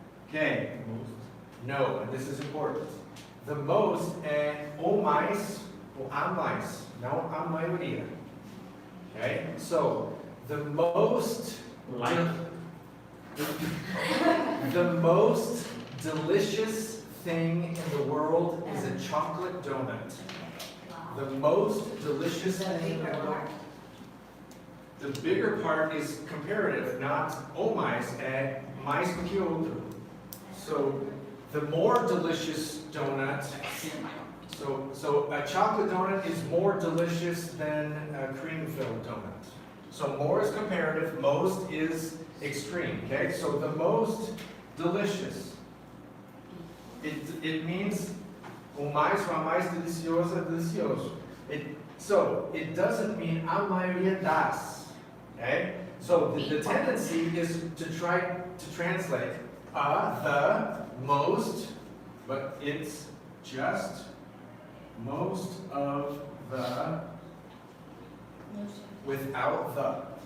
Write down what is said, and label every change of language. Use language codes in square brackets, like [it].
[en] Okay. No, and this is important. [pt] The most é o mais ou a mais, não a maioria. [en] Okay? So, the most the most delicious thing in the world is a chocolate donut. The most delicious thing in the world. The bigger part is comparative, not [pt] o mais, é mais do que outro. [en] So, the more delicious donut, so a chocolate donut is more delicious than a cream-filled donut. So more is comparative, most is extreme, okay? So the most delicious. It means [pt] o mais delicioso é delicioso. [en] So it doesn't mean [pt] a maioria das, [en] okay? So the tendency is to try to translate the most, but it's just most of the without the.